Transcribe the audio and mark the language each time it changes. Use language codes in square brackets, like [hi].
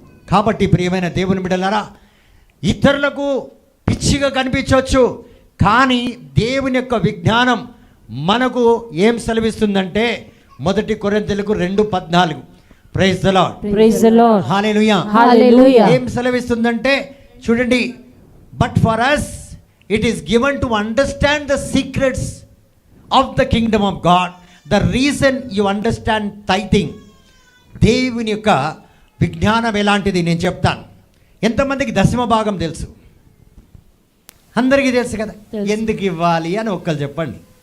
[te] కాబట్టి ప్రియమైన దేవుని బిడ్డలారా, ఇతరులకు పిచ్చిగా కనిపించవచ్చు, కానీ దేవుని యొక్క విజ్ఞానం మనకు ఏం సెలవిస్తుందంటే 1 కొరింథీయులకు 2:14. [en] Praise the lord. Praise the lord. [te] హల్లెలూయా. హల్లెలూయా. ఏం సెలవిస్తుందంటే చూడండి, [en] But for us it is given to understand the secrets of the kingdom of God. The reason you understand tithing, [te] దేవుని యొక్క విజ్ఞానం ఎలాంటిది నేను చెప్తాను. ఎంతమందికి దశమ భాగం తెలుసు? అందరికీ తెలుసు కదా. ఎందుకు ఇవ్వాలి అని ఒక్కరు చెప్పండి.